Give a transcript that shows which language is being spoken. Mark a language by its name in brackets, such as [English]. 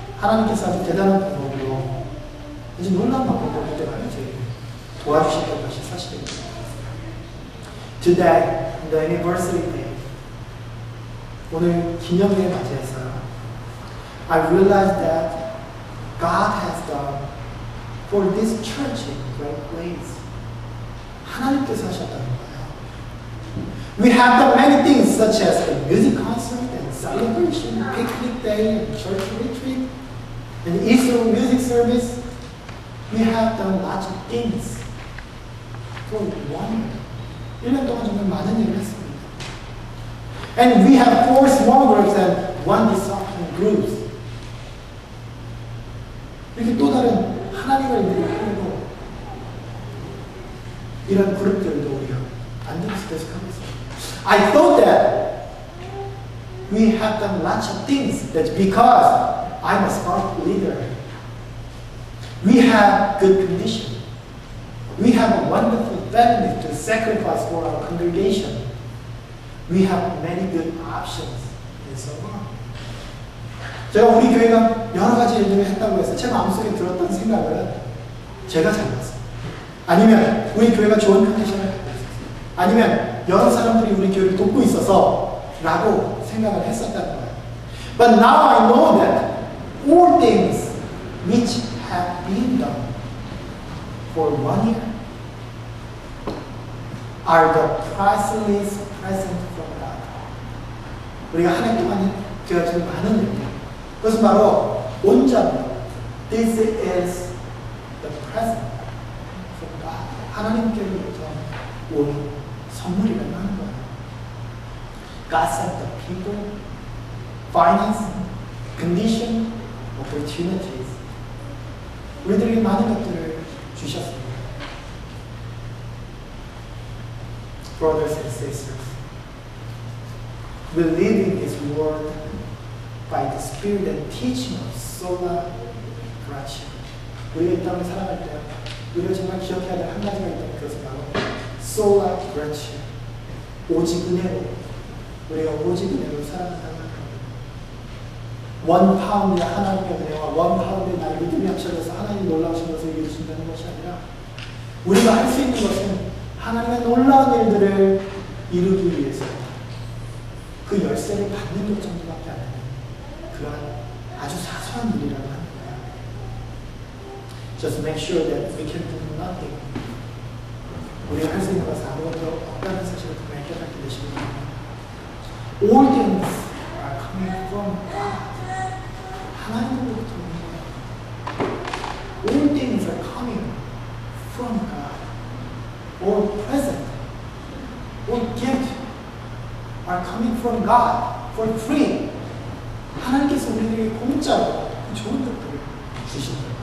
[Korean] 하나님께서 아주 대단한 방법으로 아주 놀라운 방법으로 그때가 저희를 도와주셨던 것이 사실입니다. [English] Today, the anniversary day, [Korean] 오늘 기념일을 맞이해서 [English] I realized that God has done for this church in great ways. [Korean] 하나님께서 하셨다는 거예요. [English] We have done many things such as a music concert and celebration, picnic day and church retreat, and Easter music service. We have done lots of things for 1 year. [Korean] 1년 동안 정말 많은 일을 했습니다. [English] And we have 4 small groups and 1 discipline groups. [Korean] 이렇게 또 다른 하나님을 믿고 이런 그룹들도 우리가 만들어서 계속하고 있습니다. [English] I thought that we have done lots of things. That's because I'm a smart leader. We have good condition. We have a wonderful family to sacrifice for our congregation. We have many good options and so on. [Korean] 제가 우리 교회가 여러 가지 일들을 했다고 해서 제 마음속에 들었던 생각은 제가 잘났어요. 아니면 우리 교회가 좋은 컨디션을 갖고 있었어요. 아니면 여러 사람들이 우리 교회를 돕고 있어서 라고 생각을 했었다는 거예요. [English] But now I know that all things which have been done for 1 year are the priceless present from God. [Korean] 우리가 한 해 동안 되어진 많은 일들. 그것은 바로 온전히 [English] This is the present from God. [Korean] 하나님께로부터 온 선물이라는 거예요. [English] God sent the people, finance, condition, opportunities. [Korean] 우리들에게 많은 것들을 주셨습니다. [English] Brothers and sisters, we live in this world by the spirit and teaching of sola gratia. [Korean] 우리가 이 땅을 살아갈 때 우리가 정말 기억해야 될 한 가지가 있다면 그것은 바로 sola gratia. 오직 은혜로 우리가 오직 은혜로 살아간다는 겁니다. 원 파운드의 하나님의 은혜와 원 파운드의 나의 믿음이 합쳐져서 하나님이 놀라우신 것을 이루신다는 것이 아니라 우리가 할 수 있는 것은 하나님의 놀라운 일들을 이루기 위해서 그 열쇠를 받는 것 정도밖에 안 되는 그러한 아주 사소한 일이라고 하는 거예요. [English] Just make sure that we can do nothing. [Korean] 우리가 할 수 있는 것은 아무것도 없다는 사실을 분명히 깨닫게 되시기 바랍니다. [English] All things are coming from God. [Korean] 하나님으로부터 오는 거예요. [English] All things are coming from God. All present, all gift are coming from God for free. [Korean] 하나님께서 우리에게 공짜로 좋은 것들을 주신다.